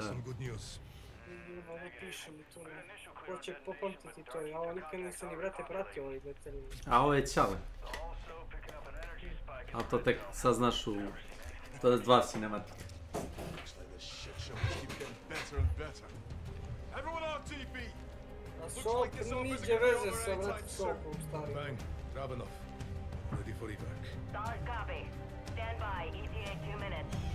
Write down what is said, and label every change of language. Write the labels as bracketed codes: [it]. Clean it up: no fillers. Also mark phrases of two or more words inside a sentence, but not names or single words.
[sr] Ne piše mi to, ko će popamtiti to, ja ovo nikad nisam ni brate pratio ovih detalji. A ovo je Ćale. A to tek saznaš u 2 cinematika. A Soap niđe veze sa brate Soapom starim. [en] Bang, grab enough. Ready for evac. Solid copy. Stand by, ETA 2 minutes.